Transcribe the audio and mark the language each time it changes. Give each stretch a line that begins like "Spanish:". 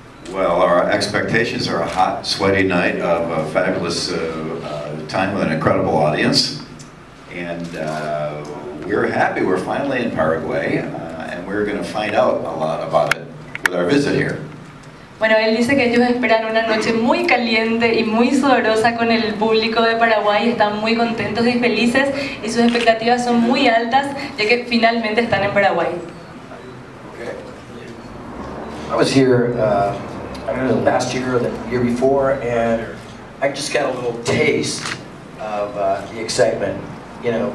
English: Well, our expectations are a hot, sweaty night of a fabulous time with an incredible audience, and we're happy we're finally in Paraguay, and we're going to find out a lot about it with our visit here.
Spanish: Bueno, él dice que ellos esperan una noche muy caliente y muy sudorosa con el público de Paraguay, están muy contentos y felices y sus expectativas son muy altas ya que finalmente están en Paraguay.
English: Okay. I was here, I don't know, last year or the year before, and I just got a little taste of the excitement, you know.